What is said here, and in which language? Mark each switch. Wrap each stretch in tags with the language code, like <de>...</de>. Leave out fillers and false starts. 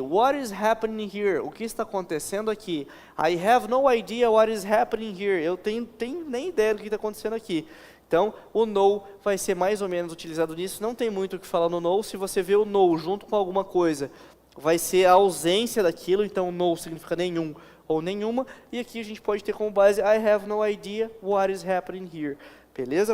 <en>What is happening here?</en> <pt>O que está acontecendo aqui?</pt> <en>I have no idea what is happening here.</en> <pt>Eu tenho nem ideia do que está acontecendo aqui. Então, o no vai ser mais ou menos utilizado nisso. Não tem muito o que falar no no. Se você vê o no junto com alguma coisa, vai ser a ausência daquilo. Então, no significa nenhum ou nenhuma. E aqui a gente pode ter como base</pt> <en>I have no idea what is happening here.</en> <pt>Beleza?</pt>